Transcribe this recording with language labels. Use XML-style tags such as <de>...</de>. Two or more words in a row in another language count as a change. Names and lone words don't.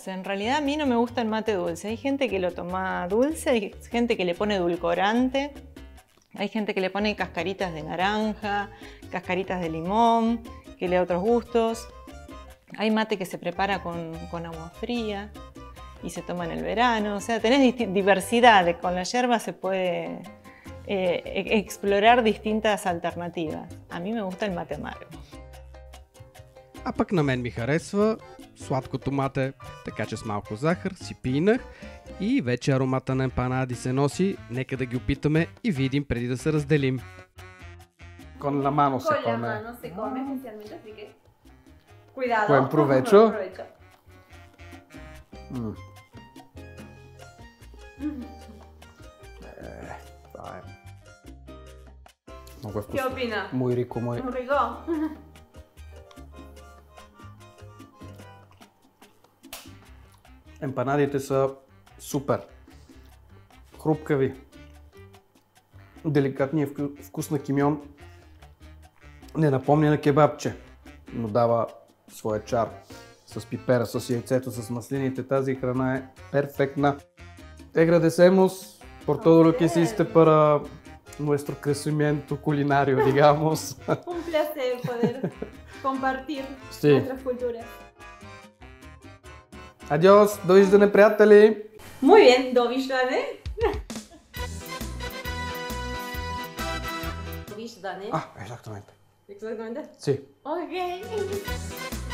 <es>En realidad a mí no me gusta el mate dulce. Hay gente que lo toma dulce, hay gente que le pone edulcorante, hay gente que le pone cascaritas de naranja, cascaritas de limón, que le da otros gustos. Hay mate que se prepara con agua fría y se toma en el verano, o sea, tenés diversidad, con la yerba se puede explorar distintas alternativas. A mí me gusta el mate amargo.</es> <bg>А пък на мен ми харесва сладкото мате, така че с малко захар си пинах и вече аромата на емпанади се носи. Нека да ги опитаме и видим преди да се разделим.</bg> <es>Con la mano se come. Con la mano se come especialmente, así que cuidado. Buen provecho. Buen provecho.</es> <bg>Много е вкусно.</bg> <es>¿Qué opina? Muy rico, muy... Muy rico.</es> <bg>Емпанадите са супер. Хрупкави. Деликатният вкус на кимион не напомня на кебабче, но дава своя чар. С пипера, с яйцето, с маслините. Тази храна е перфектна.</bg> <es>Te agradecemos por todo lo que hiciste para nuestro crecimiento culinario, digamos. Un placer poder compartir Sí. nuestras culturas. Adiós,</es> <bg>довиждане, приятели!</bg> <es>Muy bien,</es> <bg>довиждане. Довиждане.</bg> <es>Exactamente. Exactamente. Sí. Ok.</es>